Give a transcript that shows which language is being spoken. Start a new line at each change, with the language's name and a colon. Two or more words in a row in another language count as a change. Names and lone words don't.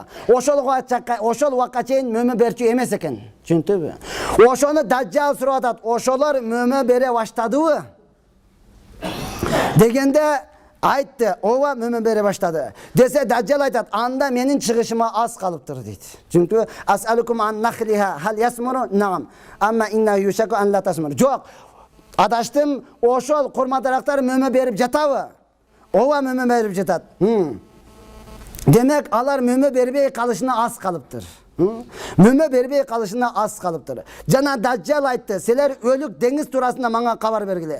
Kyrgyz: Ошол убакка чейин мөмө берчү эмес экен. Түшүндүңбү? Ошону Дажжал сурап атат, "Ошолор мөмө бере баштадыбы?" Дегенде айтты, "Ооба мөмө бере баштады." Десе Дажжал айтат, "Анда менин чыгышыма аз калыптыр" дейт.
Arabic: Чүнкү أسألكم عن نخلها هل يثمر نعم أما إنه يوشك أن لا تثمر.
Kyrgyz: Жок, адаштым, ошол курма дарактар мөмө берип жатабы? Ооба мөмө берип жатат. Демек алар мөмө бербей калышына аз калыптыр. Мөмө бербей калышына аз калыптыр. Жана Дажжал айтты, "Силер өлүк деңиз туурасында мага кабар бергиле.